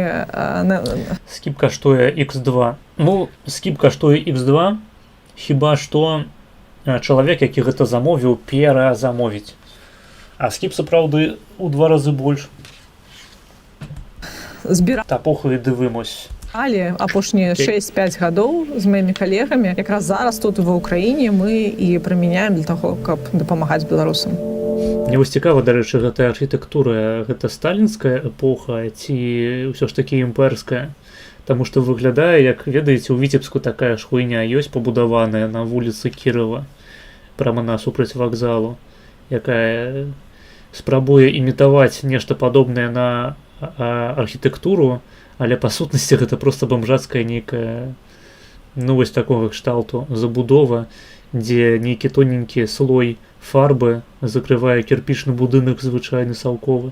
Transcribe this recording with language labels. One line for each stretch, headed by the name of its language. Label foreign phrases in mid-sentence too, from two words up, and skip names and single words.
Belarusian: Скіп каштуе X2. Ну, скіп каштуе X2, хіба што чалавек, які гэта замовіў, перазамовіць. А скіп сапраўды ў 2 разы больш. збіралі
Ukrainian: Та похуй дивимось.
Belarusian: апошнія 6-5 гадоў з маімі калегамі. Якраз зараз тут ва ўкраіне мы і прымяняем для таго, каб дапамагаць беларусам. Мне вось цікава, дарэчы, гэтая архітэктура, гэта сталінская эпоха ці ўсё ж такі імперская? Таму што выглядае, як ведаеце, у Віцебску такая ж хуйня ёсць пабудаваная на вуліцы Кірова, прямо насупраць вакзалу, якая спрабуе імітаваць нешта падобнае на архітэктуру, але па сутнасці гэта проста бомжацкая нейкая, ну вось такога кшталту забудова, дзе нейкі тоненькі слой фарбы закрывае кірпічны будынак звычайны салковы.